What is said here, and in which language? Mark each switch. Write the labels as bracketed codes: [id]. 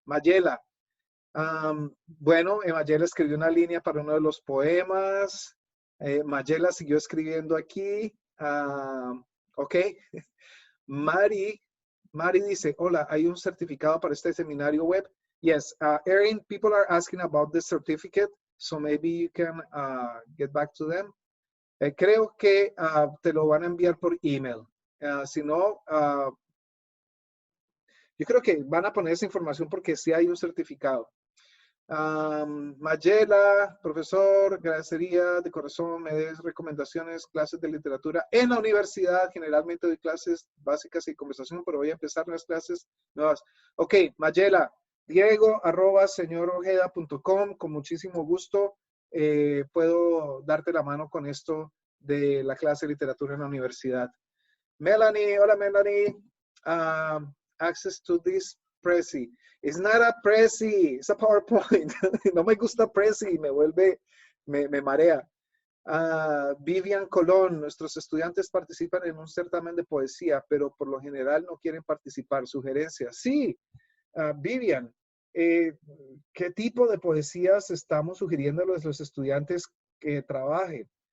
[es] Mayela, bueno, Mayela escribió una línea para uno de los poemas. Mayela siguió escribiendo aquí. Ok. Mari dice, hola, ¿hay un certificado para este seminario web? [en] Yes, Erin, people are asking about the certificate, so maybe you can get back to them. [es] Creo que te lo van a enviar por email. Si no, yo creo que van a poner esa información porque sí hay un certificado. Mayela, profesor, agradecería de corazón, me des recomendaciones, clases de literatura en la universidad. Generalmente doy clases básicas y conversación, pero voy a empezar las clases nuevas. Ok, Mayela, diego@señorojeda.com, con muchísimo gusto puedo darte la mano con esto de la clase de literatura en la universidad. [en] Melanie, [es] hola [en] Melanie. Access to this Prezi. It's not a Prezi, it's a PowerPoint. [es] No me gusta Prezi, me marea. Vivian Colón, nuestros estudiantes participan en un certamen de poesía, pero por lo general no quieren participar. Sugerencias. Sí, Vivian, ¿qué tipo de poesías estamos sugiriendo a los estudiantes que trabajen?